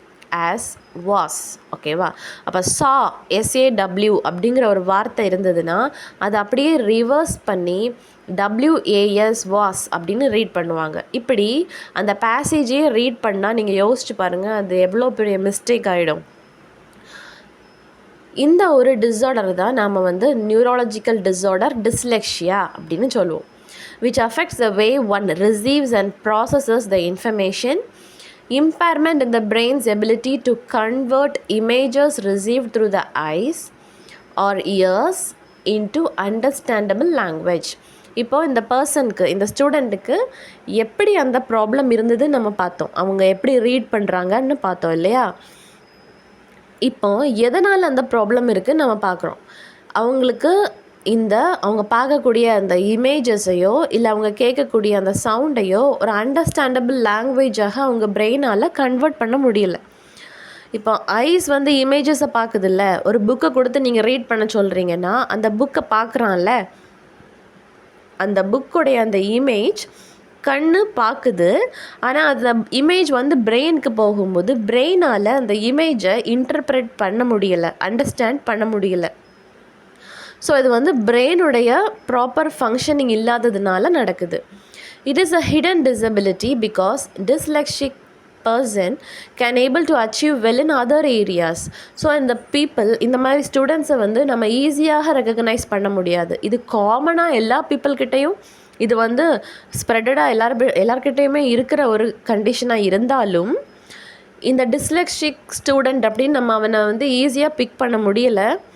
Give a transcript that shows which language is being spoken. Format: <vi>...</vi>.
<ta>as was. ஓகேவா? அப்போ saw SAW அப்படிங்கிற ஒரு வார்த்தை இருந்ததுன்னா அதை அப்படியே ரிவர்ஸ் பண்ணி WAS was அப்படின்னு ரீட் பண்ணுவாங்க. இப்படி அந்த பேசேஜையே ரீட் பண்ணால் நீங்கள் யோசிச்சு பாருங்கள், அது எவ்வளோ பெரிய மிஸ்டேக் ஆகிடும். இந்த ஒரு டிஸார்டர் தான் நாம் வந்து நியூராலஜிக்கல் டிஸார்டர் டிஸ்லெக்ஷியா அப்படின்னு சொல்லுவோம்.</ta> <en>which affects the way one receives and processes the information, impairment in the brain's ability to convert images received through the eyes or ears into understandable language.</en> <ta>இப்போ இந்த பர்சனுக்கு, இந்த ஸ்டூடெண்ட்டுக்கு எப்படி அந்த ப்ராப்ளம் இருந்தது நம்ம பார்த்தோம், அவங்க எப்படி ரீட் பண்ணுறாங்கன்னு பார்த்தோம் இல்லையா? இப்போ எதனால் அந்த ப்ராப்ளம் இருக்குதுன்னு நம்ம பார்க்குறோம். அவங்களுக்கு அவங்க பார்க்கக்கூடிய அந்த இமேஜஸையோ இல்லை அவங்க கேட்கக்கூடிய அந்த சவுண்டையோ ஒரு அண்டர்ஸ்டாண்டபிள் லாங்குவேஜாக அவங்க பிரெயினால் கன்வெர்ட் பண்ண முடியல. இப்போ ஐஸ் வந்து இமேஜஸை பார்க்குதில்ல, ஒரு புக்கை கொடுத்து நீங்கள் ரீட் பண்ண சொல்கிறீங்கன்னா அந்த புக்கை பார்க்குறான்ல, அந்த புக்குடைய அந்த இமேஜ் கண்ணு பார்க்குது. ஆனால் அந்த இமேஜ் வந்து பிரெயினுக்கு போகும்போது பிரெயினால் அந்த இமேஜை இன்டர்ப்ரெட் பண்ண முடியலை, அண்டர்ஸ்டாண்ட் பண்ண முடியலை. ஸோ இது வந்து பிரெயினுடைய ப்ராப்பர் ஃபங்க்ஷனிங் இல்லாததுனால நடக்குது.</ta> <en>It is a hidden disability because dyslexic person can able to achieve well in other areas.</en> <ta>So இந்த பீப்புள், இந்த மாதிரி ஸ்டூடெண்ட்ஸை வந்து நம்ம ஈஸியாக ரெக்கக்னைஸ் பண்ண முடியாது. இது காமனாக எல்லா பீப்புள்கிட்டையும் இது வந்து ஸ்ப்ரெட்டடாக எல்லார்கிட்டையுமே இருக்கிற ஒரு கண்டிஷனாக இருந்தாலும் இந்த டிஸ்லெக்ஷிக் ஸ்டூடெண்ட் அப்படின்னு நம்ம அவனை வந்து ஈஸியாக பிக் பண்ண முடியலை.</ta>